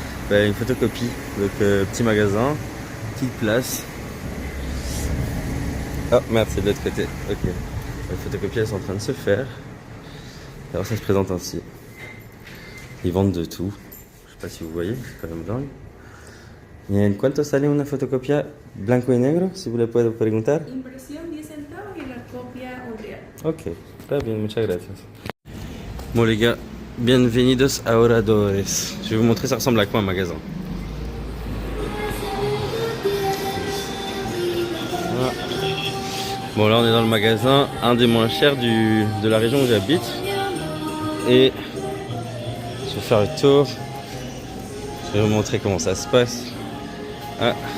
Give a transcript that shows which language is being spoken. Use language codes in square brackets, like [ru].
[fr] Une photocopie, donc petit magasin, petite place. Oh merde, c'est de l'autre côté. Ok, les photocopies elles sont en train de se faire. Alors ça se présente ainsi. Ils vendent de tout. Je sais pas si vous voyez, c'est quand même dingue. [es] ¿Y en cuánto sale una fotocopia blanco y negro? Si vous le puedo preguntar. Impresión 10 centavos y la copia un real. [fr] Ok, très bien, [es] muchas gracias. [fr] Bon les gars, [es] bienvenidos a Oradores. [fr] Je vais vous montrer ça ressemble à quoi un magasin. Voilà. Bon là on est dans le magasin, un des moins chers de la région où j'habite. Et je vais faire le tour. Je vais vous montrer comment ça se passe. Ah.